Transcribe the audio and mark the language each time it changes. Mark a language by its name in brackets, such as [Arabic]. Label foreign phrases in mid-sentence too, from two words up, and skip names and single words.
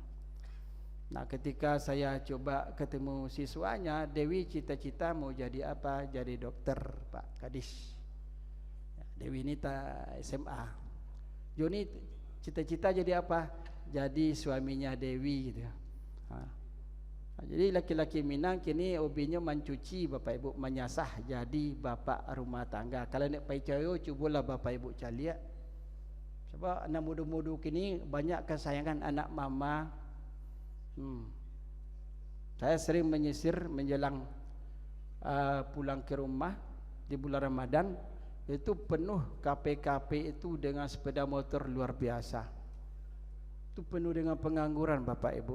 [Indonesian] Nah, ketika saya coba ketemu siswanya, Dewi cita-cita mau jadi apa? Jadi dokter Pak Kadis. Dewi ini SMA. Joni cita-cita jadi apa? Jadi suaminya Dewi gitu. Jadi laki-laki Minang kini hobinya mencuci Bapak Ibu, menyasah jadi bapak rumah tangga. [Minangkabau] Kalau nak pai cayo, cubalah Bapak Ibu caliak. Sebab anak muda-muda kini banyak kesayangan anak mama. [Indonesian] Saya sering menyisir menjelang pulang ke rumah di bulan Ramadan, itu penuh KP-KP itu dengan sepeda motor luar biasa. Itu penuh dengan pengangguran Bapak Ibu.